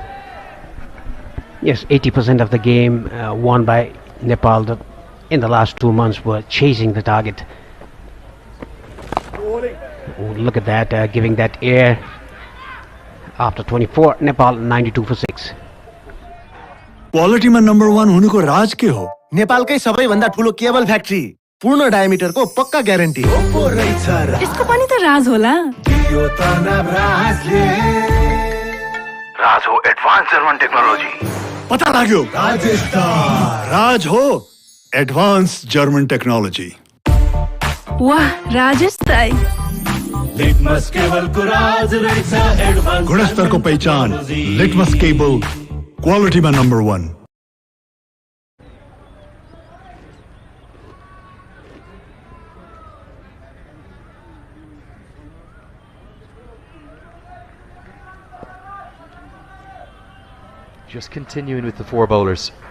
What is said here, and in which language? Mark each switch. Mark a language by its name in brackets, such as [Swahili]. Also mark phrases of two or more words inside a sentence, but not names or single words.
[English] Yes, 80% of the game won by Nepal in the last 2 months were chasing the target. Oh, look at that, giving that air after 24. Nepal 92 for 6. [Hindi] क्वालिटी में [Nepali] नंबर 1 हुनुको राज के हो नेपालकै सबैभन्दा ठुलो [English] cable factory [Nepali] पूर्ण डायमिटर को पक्का ग्यारेन्टी इसको पनि त राज होला राज हो [English] advance German technology [Nepali] पता लाग्यो राज हो [English] advance German technology [Nepali] वाह राजेश दाइ लिटमस केबल को राज रहेछ एडवान्स [Hindi] गुणस्तर को पहचान लिटमस केबल क्वालिटी में नंबर 1. [English] Just continuing with the 4 bowlers.